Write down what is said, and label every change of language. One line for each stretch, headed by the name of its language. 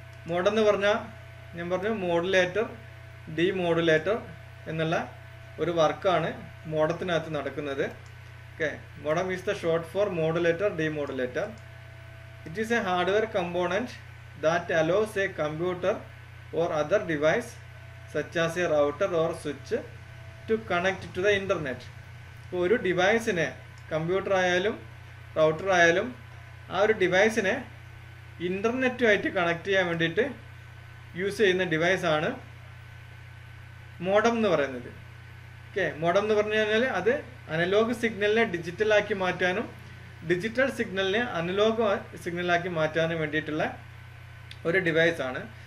Malayalam: മോഡെന്ന് പറഞ്ഞാൽ ഞാൻ പറഞ്ഞു മോഡുലേറ്റർ, ഡീമോഡുലേറ്റർ എന്നുള്ള ഒരു വർക്കാണ് മോഡത്തിനകത്ത് നടക്കുന്നത്.
English: Okay, modem is the short for modulator, demodulator. It is a hardware component that allows a computer or other device such as a router or switch to connect to the internet.
Malayalam: ഇപ്പോൾ ഒരു ഡിവൈസിനെ, computer ആയാലും router ആയാലും, ആ ഒരു ഡിവൈസിനെ ഇൻ്റർനെറ്റുമായിട്ട് connect ചെയ്യാൻ വേണ്ടിയിട്ട് use ചെയ്യുന്ന ഡിവൈസാണ് modem എന്ന് പറയുന്നത്. ഓക്കെ, മോഡം എന്ന് പറഞ്ഞു കഴിഞ്ഞാൽ അത് അനലോഗ് സിഗ്നലിനെ ഡിജിറ്റലാക്കി മാറ്റാനും ഡിജിറ്റൽ സിഗ്നലിനെ അനലോഗ് സിഗ്നലാക്കി മാറ്റാനും വേണ്ടിയിട്ടുള്ള ഒരു ഡിവൈസാണ്.